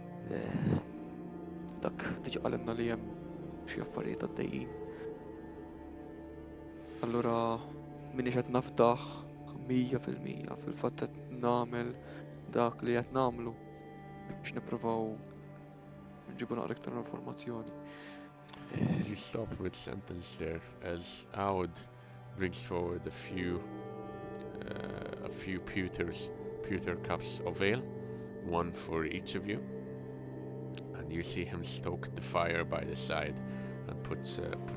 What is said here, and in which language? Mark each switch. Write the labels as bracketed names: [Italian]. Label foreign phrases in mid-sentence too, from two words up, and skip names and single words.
[Maltese] Dak diġà qalilna li hemm xi affarijiet għaddejjin. Allura minix qed naftaħ 100% fil-fatt qed nagħmel dak li qed nagħmlu biex nippruvaw nġibu naqra iktar informazzjoni. [English] You stop with sentence there as Aud brings forward a few pewter cups of ale, one for each of you, and you see him stoke the fire by the side and puts a